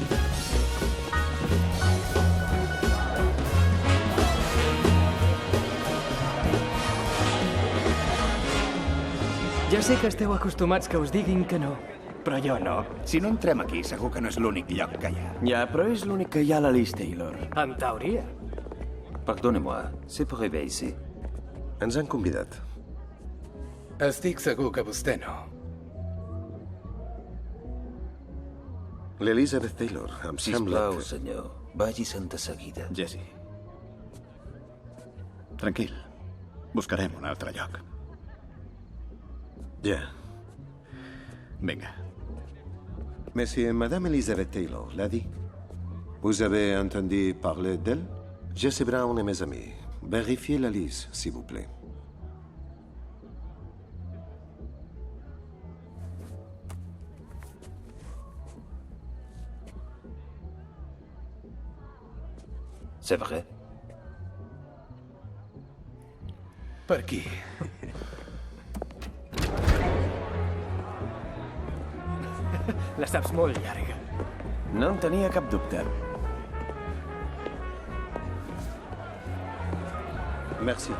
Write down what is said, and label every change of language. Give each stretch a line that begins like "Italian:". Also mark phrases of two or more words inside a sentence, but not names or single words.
Catalan: Ja sé que esteu acostumats que us diguin que no, però jo no. Si no entrem aquí, segur que no és l'únic lloc que hi ha. Ja, però és l'únic que hi ha a la Liz Taylor. En teoria.
French: Pardonnez-moi, c'est pour arriver ici.
Catalan: Ens han convidat. Estic segur que vostè no. L'Elizabeth Taylor, em sembla Sisplau, que... senyor, vagi-se'n de seguida. Jesse. Tranquil. Buscarem un altre lloc. Ja. Vinga.
French: Monsieur, Madame Elizabeth Taylor l'a dit. Vous avez entendu parler d'elle? Jesse Brown est mes amis. Vérifiez la liste, s'il vous plaît. C'est vrai?
Catalan: Per aquí. La saps molt llarga. No en tenia cap dubte. Merci.